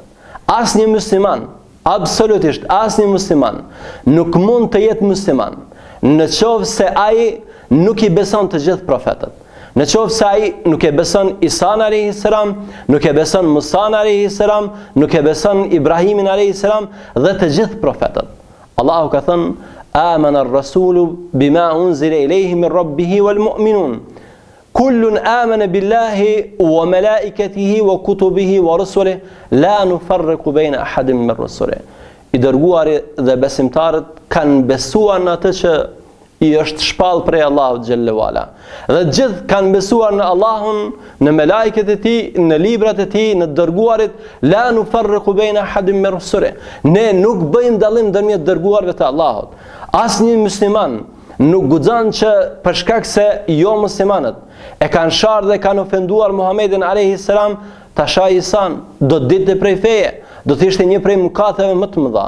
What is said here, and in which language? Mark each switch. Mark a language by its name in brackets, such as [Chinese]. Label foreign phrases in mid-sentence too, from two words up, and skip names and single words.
[Albanian] Asnjë musliman, absolutisht asnjë musliman nuk mund të jetë musliman në qovë se ai nuk i beson të gjithë profetët. Në qovë se ai nuk e beson Isan a.s., nuk e beson Musan a.s., nuk e beson Ibrahimin a.s. dhe të gjithë profetët. Allahu ka thënë: [Arabic] "آمن الرسول بما أنزل إليه من ربه والمؤمنون. كل آمن بالله وملائكته وكتبه ورسله لا نفرق بين أحد من رسله." [Albanian] I dërguari dhe besimtarët kanë besuar në atë që i është shpall prej Allahut [Arabic] جل وعلا. [Albanian] Dhe gjithë kanë besuar në Allahun, në melajket e tij, në librat e tij, në dërguarit. [Arabic] لا نفرق بين أحد من رسله. [Albanian] Ne nuk bëjmë dallim ndërmjet dërguarve të Allahut. Asnjë musliman nuk guxon që për shkak se jo muslimanët e kanë sharë dhe kanë ofenduar Muhammedin [Arabic] عليه السلام, [Albanian] ta shaj Isan, do të ditë prej feje, do të ishte një prej mëkateve më të mëdha.